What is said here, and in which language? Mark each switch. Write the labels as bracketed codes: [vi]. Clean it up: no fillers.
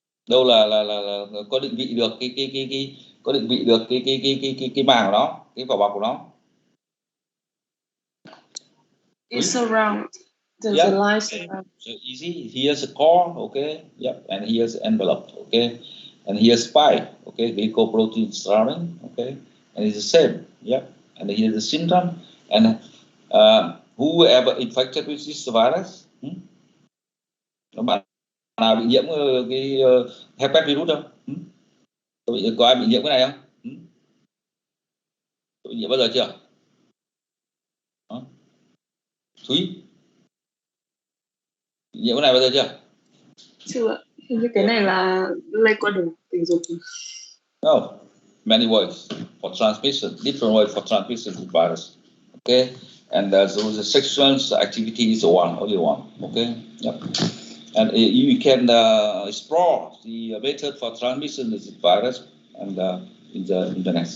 [vi] Đâu là có định vị được có định vị được cái màng của nó, cái vỏ bọc của nó. [en] It's around the lines around. So easy. Here's a core, okay. Yep, and here's the envelope, okay, and here's spike, okay, glycoprotein surrounding, okay, and it's the same. Yep, and here's the symptom, and whoever infected with this virus, [vi] bạn nào bị nhiễm cái herpes virus không? Có ai bị nhiễm cái này không? Có bị nhiễm bao giờ chưa? Thúy bị nhiễm cái này bao giờ chưa? Chưa, hình như cái này là lây qua đường tình dục. [en] No, many ways for transmission, different ways for transmission of virus. Okay, and so the sexual activity is only one. Okay, yep. And you can explore the method for transmission of the virus and in the internet.